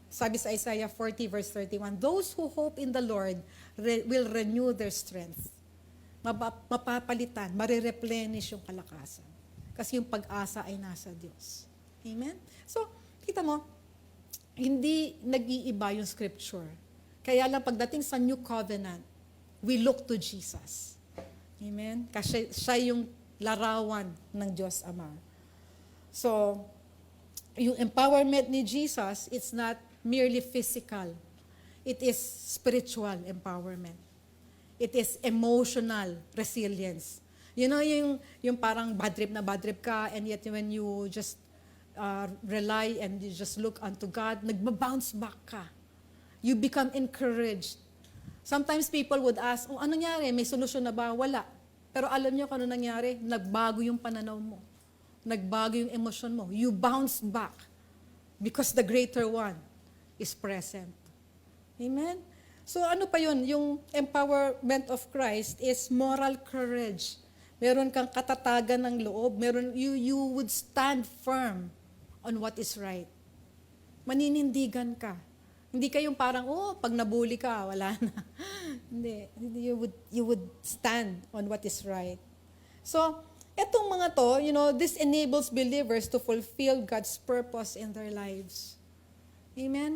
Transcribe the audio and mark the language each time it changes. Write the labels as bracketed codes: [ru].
[tl] Sabi sa [en] Isaiah 40 verse 31, those who hope in the Lord will renew their strength. [tl] Mapapalitan, marireplenish yung kalakasan. Kasi yung pag-asa ay nasa Diyos. Amen? So, kita mo, hindi nag-iiba yung scripture. Kaya lang pagdating sa [en] New Covenant, we look to Jesus. Amen? [tl] Kasi siya yung larawan ng Diyos Ama. [en] So, yung empowerment ni Jesus, it's not merely physical. It is spiritual empowerment. It is emotional resilience. [tl] Yung parang [en] bad trip ka, and yet when you just rely and you just look unto God, [tl] nagbabounce back ka. [en] You become encouraged. Sometimes people would ask, [tl] ano nangyari? May solusyon na ba? Wala. Pero alam niyo kung ano nangyari? Nagbago yung pananaw mo. Nagbago yung emosyon mo. [en] You bounce back because the greater one is present. Amen? [tl] So ano pa yun? [en] Yung empowerment of Christ is moral courage. [tl] Meron kang katatagan ng loob. [en] You would stand firm on what is right. [tl] Maninindigan ka. Hindi kayong parang, pag nabuli ka, wala na. Hindi. [en] You would stand on what is right. So, [tl] etong mga to, [en] this enables believers to fulfill God's purpose in their lives. Amen?